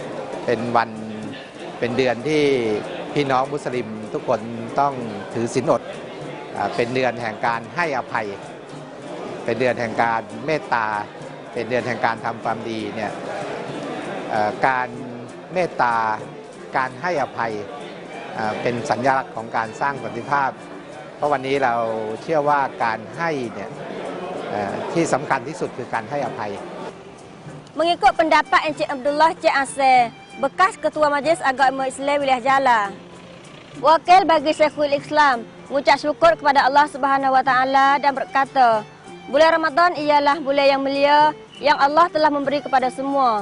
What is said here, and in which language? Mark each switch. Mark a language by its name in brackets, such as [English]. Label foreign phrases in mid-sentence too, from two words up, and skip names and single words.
[Thai] เป็นเดือนที่พี่น้องมุสลิมทุกคนต้องถือศีลอดเป็นเดือนแห่งการให้อภัยเป็นเดือนแห่งการเมตตาเป็นเดือนแห่งการทำความดีเนี่ยการเมตตาการให้อภัยเป็นสัญลักษณ์ของการสร้างสันติภาพเพราะวันนี้เราเชื่อว่าการให้เนี่ยที่สำคัญที่สุดคือการให้อภัย [Malay] Mengikut pendapat Encik Abdullah Cik Asir, bekas Ketua Majlis Agama Islam Wilayah Jalan, wakil bagi Syekhul Islam, mengucap syukur kepada Allah [Arabic] سبحانه وتعالى [Malay] dan berkata, bulan Ramadan ialah bulan yang mulia yang Allah telah memberi kepada semua.